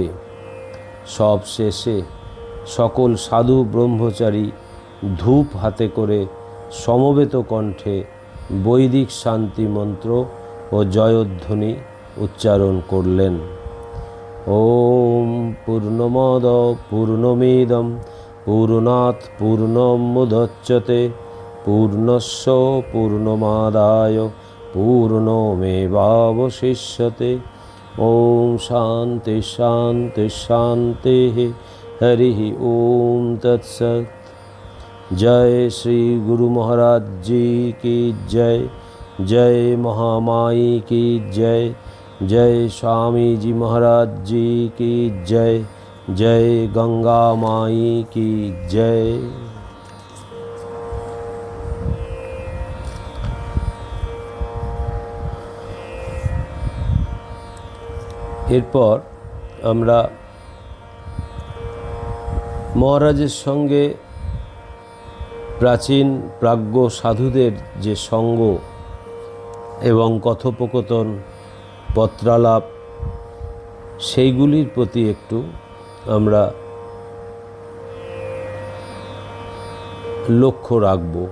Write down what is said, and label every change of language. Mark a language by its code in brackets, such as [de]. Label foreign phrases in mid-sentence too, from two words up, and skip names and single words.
[bn] সব শেষে সকল সাধু ব্রহ্মচারী ধূপ হাতে করে সমবেত কণ্ঠে বৈদিক শান্তি মন্ত্র ও জয়ধ্বনি উচ্চারণ করলেন। [sa] ওম পূর্ণমদ পূর্ণমিদম পূর্ণাৎ পূর্ণমুদচ্যতে পূর্ণস্য পূর্ণমাদায় পূর্ণমেবাবশিষ্যতে। ওম শান্তি শান্তি শান্তি। हरि ओम तत्सत। [hi] जय श्री गुरु महाराज जी की जय। जय महामाई की जय। जय स्वामी जी महाराज जी की जय। जय गंगा माई की जय। [bn] এরপর আমরা মহারাজের সঙ্গে প্রাচীন প্রাজ্ঞ সাধুদের যে সঙ্গ এবং কথোপকথন পত্রালাপ, সেইগুলির প্রতি একটু আমরা লক্ষ্য রাখব।